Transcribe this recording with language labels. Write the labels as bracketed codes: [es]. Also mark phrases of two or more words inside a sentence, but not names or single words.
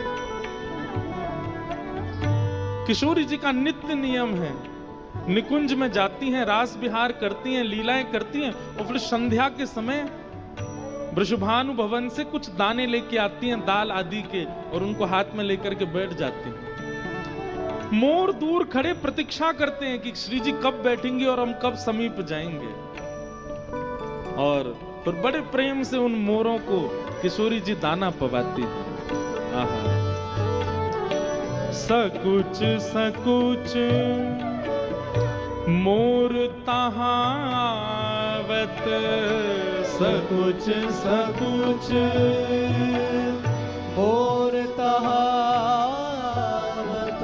[hi] किशोरी जी का नित्य नियम है, निकुंज में जाती हैं, रास विहार करती हैं, लीलाएं करती हैं और फिर संध्या के समय वृषभानु भवन से कुछ दाने लेके आती हैं दाल आदि के और उनको हाथ में लेकर के बैठ जाती हैं। मोर दूर खड़े प्रतीक्षा करते हैं कि श्री जी कब बैठेंगे और हम कब समीप जाएंगे, और फिर बड़े प्रेम से उन मोरों को किशोरी जी दाना पवाती हैं। [bra] सकुच सकुच मोर तहां तहावत सकुच सकुच मोर तहावत